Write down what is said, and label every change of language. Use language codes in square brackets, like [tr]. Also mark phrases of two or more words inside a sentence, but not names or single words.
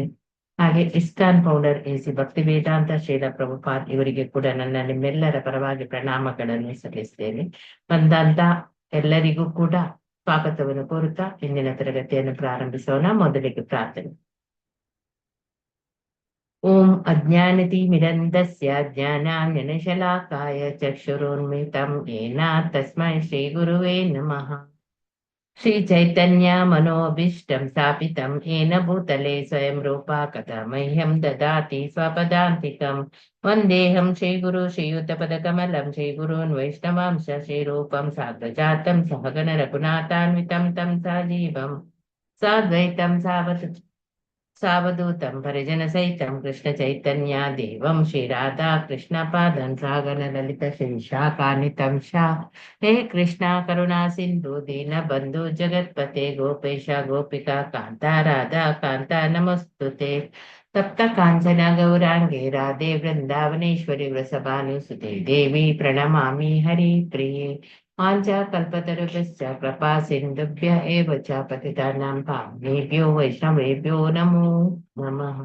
[kn] ಹಾಗೆ ಇಸ್ಕಾನ್ ಫೌಂಡರ್ ಎಸಿ ಭಕ್ತಿ ವೇದಾಂತ ಶ್ರೀಲ ಪ್ರಭುಪಾದ್ ಇವರಿಗೆ ಕೂಡ ನಿಮ್ಮೆಲ್ಲರ ಪರವಾಗಿ ಪ್ರಣಾಮಗಳನ್ನು ಸಲ್ಲಿಸ್ತೇನೆ. ಬಂದಂತ ಎಲ್ಲರಿಗೂ ಕೂಡ ಸ್ವಾಗತವನ್ನು ಕೋರುತ್ತಾ ಇಂದಿನ ತರಗತಿಯನ್ನು ಪ್ರಾರಂಭಿಸೋಣ. ಮೊದಲಿಗೆ ಪ್ರಾರ್ಥನೆ. [sa] ಓಂ ಅಜ್ಞಾನತಿಮಿರಂಧಸ್ಯ ಜ್ಞಾನಾಂಜನಶಲಾಕಾಯ ಚಕ್ಷುರುನ್ಮಿಲಿತಂ ಯೇನ ತಸ್ಮೈ ಶ್ರೀ ಗುರುವೇ ನಮಃ. ಶ್ರೀ ಚೈತನ್ಯ ಮನೋಭೀಷ್ಟಂ ಸ್ಥಾಪಿತಂ येन ಭೂತಲೆ ಸ್ವಯಂ ರೂಪ ಕಥಾ ಮಹ್ಯಂ ದದಾತಿ ಸ್ವಪದಾಂತಿಕಂ. ವಂದೇಹಂ ಶ್ರೀಗುರು ಶ್ರೀಯುತಪದಕಮಲಂ ಶ್ರೀಗುರುನ್ ವೈಷ್ಣವಾಂಶ ಶ್ರೀರೂಪಂ ಸಾಗ್ರಜಾತಂ ಸಹಗಣ ರಘುನಾಥಾನ್ವಿತಂ ತಂ ಸಜೀವಂ ಸಾದ್ವೈತಂ सावधूतं परिजनसहितं कृष्ण चैतन्य देवं श्रीराधा कृष्ण पादं सागन ललित श्रीशाकानितं शा. हे कृष्णा करुणा सिंधु दीन बंधु जगत्पते गोपेश गोपिका कांता राधा कांता नमस्तुते. सप्त कांचन गौरांगे राधे वृंदावनेश्वरी वृषभानुसुते देवी प्रणमामि हरिप्रिये. वाञ्छाकल्पतरुभ्यश्च कृपा सिन्धुभ्य एव च पतितानां पावनेभ्यो वैष्णवेभ्यो नमो नमः.